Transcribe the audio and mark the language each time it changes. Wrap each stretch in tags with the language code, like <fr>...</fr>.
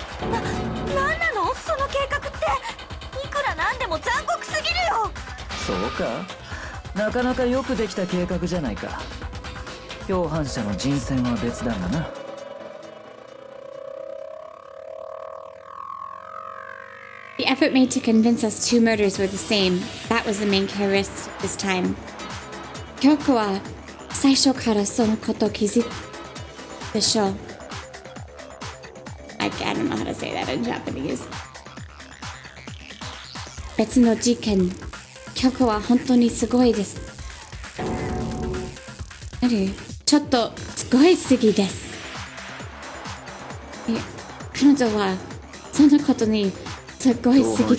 <ja>なんなのその計画って。いくらなんでも残酷すぎるよ。そうか、なかなかよくできた計画じゃないか。共犯者の人選は別だがな。</ja> <en>The effort made to convince us two murders were the same. That was the main characteristic this time.</en> <ja>Kyoko は最初からそのこと気づくでしょう。</ja> <en>I don't know how to say that in Japanese.</en> <ja>別の事件、Kyoko は本当にすごいです。ちょっとすごいすぎです。彼女はそんなことにすごいすぎです。</ja>